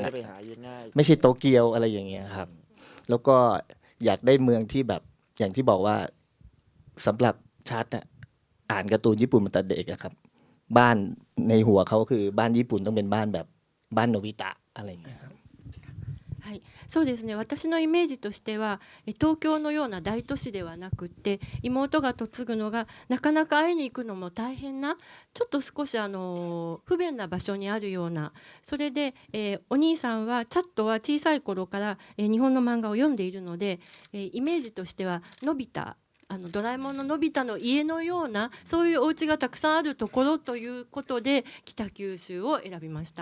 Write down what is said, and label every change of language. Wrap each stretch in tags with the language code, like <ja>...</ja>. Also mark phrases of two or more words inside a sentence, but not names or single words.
<th>ไม่ไปหาง่าย ไม่ใช่โตเกียวอะไรอย่างเงี้ยครับแล้วก็อยากได้เมืองที่แบบอย่างที่บอกว่าสำหรับชัดอ่านการ์ตูนญี่ปุ่นมาแต่เด็กครับบ้านในหัวเขาคือบ้านญี่ปุ่นต้องเป็นบ้านแบบบ้านโนบิตะอะไรอย่างเงี้ยครับ</th> <ja>はい、そうですね。私のイメージとしては東京のような大都市ではなくって妹が嫁ぐのがなかなか会いに行くのも大変なちょっと少し不便な場所にあるような、それで、お兄さんはチャットは小さい頃から、日本の漫画を読んでいるので、イメージとしてはのび太ドラえもんののび太の家のようなそういうお家がたくさんあるところということで北九州を選びました。</ja>